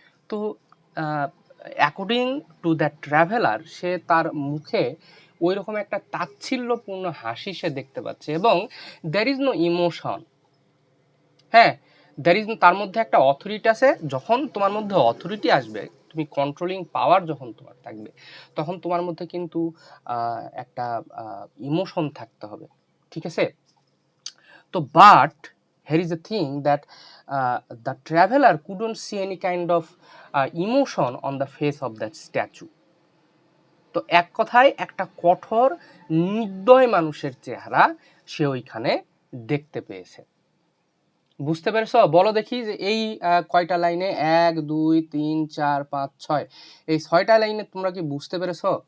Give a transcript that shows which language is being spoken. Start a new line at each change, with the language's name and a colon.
Bangla: তো
English: according to the traveller,
Bangla: সে তার মুখে ওই রকম একটা তাচ্ছিল্যপূর্ণ হাসি সে দেখতে পাচ্ছে, এবং
English: There is no emotion.
Bangla: হ্যাঁ,
English: there is,
Bangla: তার মধ্যে একটা অথরিটি আছে। যখন তোমার মধ্যে অথরিটি আসবে, তুমি কন্ট্রোলিং পাওয়ার যখন তোমার থাকবে, তখন তোমার মধ্যে কিন্তু একটা ইমোশন থাকতে হবে, ঠিক আছে।
English: তো but here is a thing that the traveler couldn't see any kind of emotion on the face of that statue.
Bangla: তো এক কথায় একটা কঠোর নির্দয় মানুষের চেহারা সে ওইখানে দেখতে পেয়েছে। বুঝতে পেরেছ? বলো দেখি যে এই কয়টা লাইনে, 1 2 3 4 5 6, এই 6টা লাইনে তোমরা কি বুঝতে পেরেছ?